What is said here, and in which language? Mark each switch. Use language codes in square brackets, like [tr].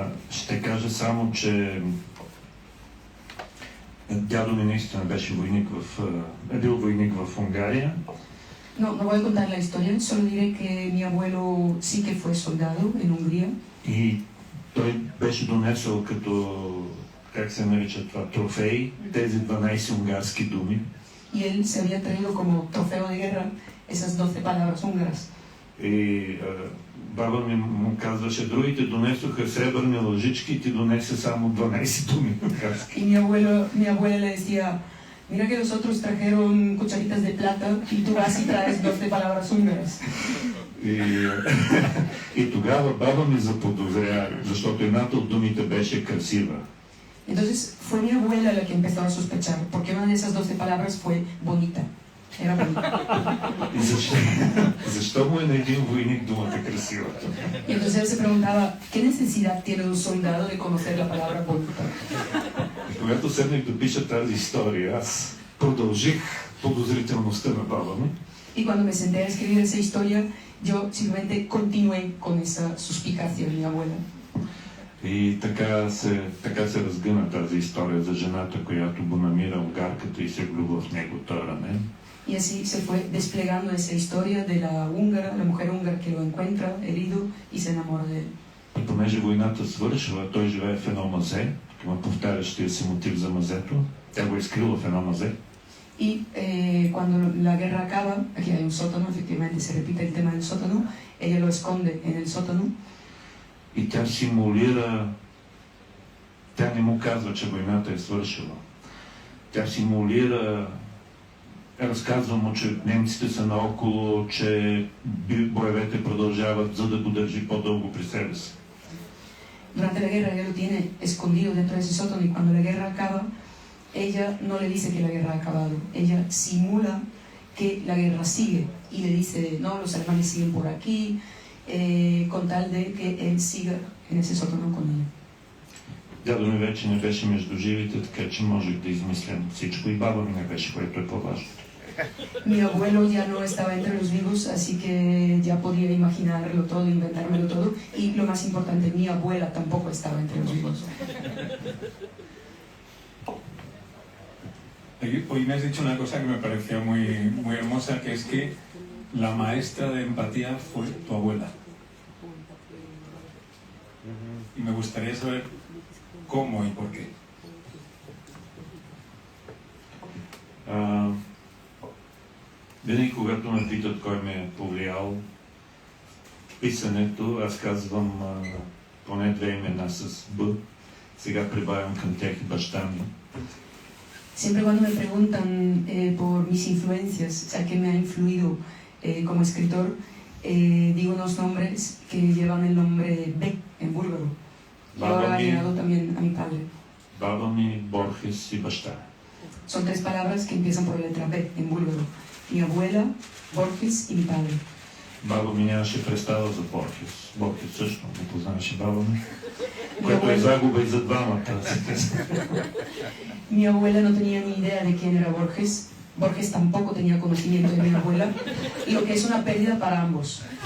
[bg] Ще кажа само, че дядо ми наистина беше войник бил войник в Унгария. [es] No voy a contar la historia, solo diré que mi abuelo sí que fue soldado en Hungría. [bg] И той беше донесъл като, как се нарича това, трофей, тези 12 унгарски думи. [es] Y él se había traído como trofeo de guerra esas 12 palabras húngaras. [bg] И баба ми му казваше, другите донесоха сребърни лъжички и ти донесе само 12 думи унгарски. [es] Y mi abuela le decía, mira que los otros trajeron cucharitas de plata y tú vas y traes 12 palabras húngaras. [bg] И тогава баба ми заподозря, защото едната от думите беше красива. [es] Entonces fue mi abuela la que empezó a sospechar, porque una de esas 12 palabras fue bonita. Era bonita. [bg] Защо му е на един войник думата красива? [es] Y entonces él se preguntaba, ¿qué necesidad tiene un soldado de conocer la palabra bonita? [bg] И когато седнах да пиша тази история, аз продължих подозрителността на баба ми. [es] Y cuando me senté a escribir esa historia, yo simplemente continué con esa suspicacia de mi abuela. [bg] И така се разгъна тази история за жената, която го намира унгарката и се влюбва в него този рамен. [es] Y así se fue desplegando esa historia de la húngara, la mujer húngara que lo encuentra herido y se enamora de él. [bg] И понеже войната свършва, той живее в едно мазе, има повтарящия се мотив за мазето, тя го е скрила в едно мазе. [es] Y cuando la guerra acaba, aquí hay un sótano, efectivamente se repite el tema del sótano, ella lo esconde en el sótano. [bg] И тя симулира, тя не му казва, че войната е свършила. Тя симулира, разказва му, че немците са наоколо, че боевете продължават, за да го държи по-дълго при себе си. [es] Durante la guerra ella lo tiene escondido dentro de ese sótano y cuando la guerra acaba, ella no le dice que la guerra ha acabado, ella simula que la guerra sigue y le dice, no, los alemanes siguen por aquí, con tal de que él siga en ese sótano con ella. [bg] Дядо ми вече не беше между живите, така че можех да измислям всичко и баба ми не беше, което е по-важното. [es] Mi abuelo ya no estaba entre los vivos, así que ya podía imaginarlo todo, inventármelo todo. Y lo más importante, mi abuela tampoco estaba entre los vivos. Hoy me has dicho una cosa que me pareció muy hermosa, que es que la maestra de empatía fue tu abuela. Y me gustaría saber cómo y por qué. [bg] Винаги, когато ме питат кой ме е повлиял в писането, аз казвам поне 2 имена с Б. Сега прибавям към тях и баща ми. [es] Siempre cuando me preguntan por mis influencias, o sea, qué me ha influido como escritor, digo unos nombres que llevan el nombre B en búlgaro. Y ahora he añadido también a mi padre. [bg] Баба ми, Борхес и баща. [es] Son 3 palabras que empiezan por la letra B en búlgaro. Mi abuela, Borges y mi padre. [bg] Баба ми нямаше представа за Борхес. Борхес също не познаваше баба ми, [es] Mi [bg] което е [es] abuela, [bg] загуба и за двамата. [es] mi abuela no tenía ni idea de quién era Borges. Borges tampoco tenía conocimiento de mi abuela, lo que es una pérdida para ambos.